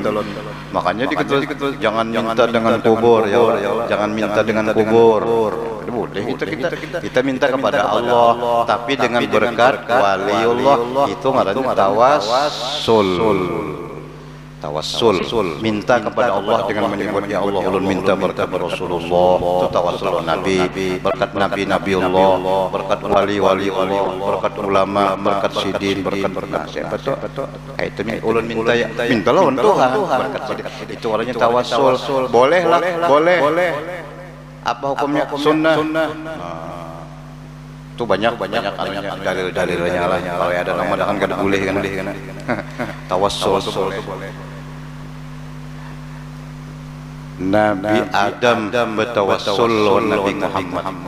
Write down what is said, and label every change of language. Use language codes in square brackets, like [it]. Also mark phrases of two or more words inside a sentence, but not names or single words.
[id] Makanya diketulis jangan minta dengan kubur, ya Allah. Jangan minta dengan kubur. Boleh kita minta kepada Allah, tapi dengan berkat waliullah, itu ngarannya tawassul. Minta kepada Allah dengan menyebut ya Allah, [bjn] ulun minta berkat Rasulullah, itu tawassul Nabi, berkat Nabiullah, berkat wali Allah, berkat ulama, berkat sidin, berkat siapa tuh? Itu ulun minta lawan Tuhan, berkat sidin. [id] Itu orangnya tawassul. Boleh. Apa hukumnya? Sunnah. Itu banyak dalil-dalilnya lah. [bjn] Kalau ada nama kan kada boleh kan. [id] Tawassul. Nabi Adam bertawassul lawan Nabi Muhammad.